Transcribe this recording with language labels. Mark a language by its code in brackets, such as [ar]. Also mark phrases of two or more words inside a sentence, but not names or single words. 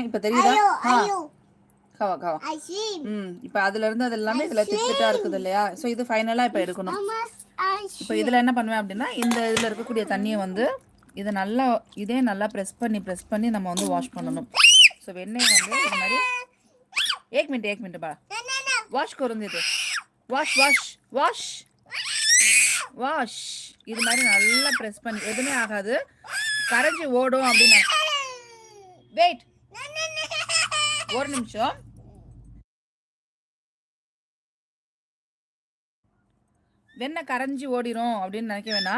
[ta] இப்போ தெரியுதா? காவா. இப்போ அதுலேருந்து அது எல்லாமே இதில் திட்டாக இருக்குது இல்லையா. ஸோ இது ஃபைனலாக இப்போ எடுக்கணும். இப்போ இதில் என்ன பண்ணுவேன் அப்படின்னா இந்த இதில் இருக்கக்கூடிய தண்ணியை வந்து இதே நல்லா ப்ரெஸ் பண்ணி நம்ம வந்து வாஷ் பண்ணணும். ஸோ வெண்ணெய் வந்து இது மாதிரி [mr] एक मिनट बा वाश करून देते. [ta] வாஷ் இது மாதிரி நல்லா ப்ரெஸ் பண்ணி எதுவுமே ஆகாது, கரைஞ்சி ஓடும் அப்படின்னு. வெயிட் ஒரு நிமிஷம். வெண்ணெய் கரைஞ்சி ஓடிடும் அப்படின்னு நினைக்க வேணாம்.